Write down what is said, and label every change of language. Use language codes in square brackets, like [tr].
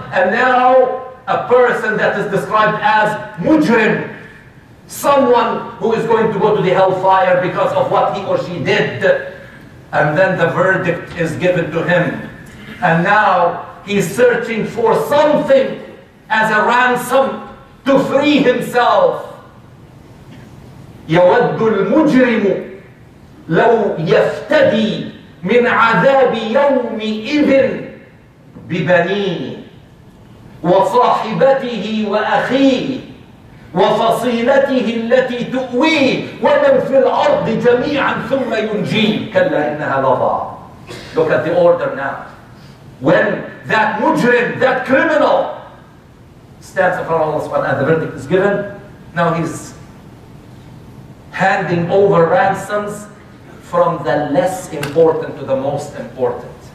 [en] And now a person that is described as mujrim, someone who is going to go to the hellfire because of what he or she did. And then the verdict is given to him. And now he's searching for something as a ransom to free himself. [ar] يود المجرم لو يفتدي من عذاب يومئذ ببنيه وصاحبته وأخيه وفصيلته التي تؤويه ومن في الأرض جميعا ثم ينجيه كلا إنها لظى. [en] Look at the order now. When that mujrim, that criminal, stands in front of Allah subhanahu wa ta'ala and the verdict is given, now he's handing over ransoms from the less important to the most important.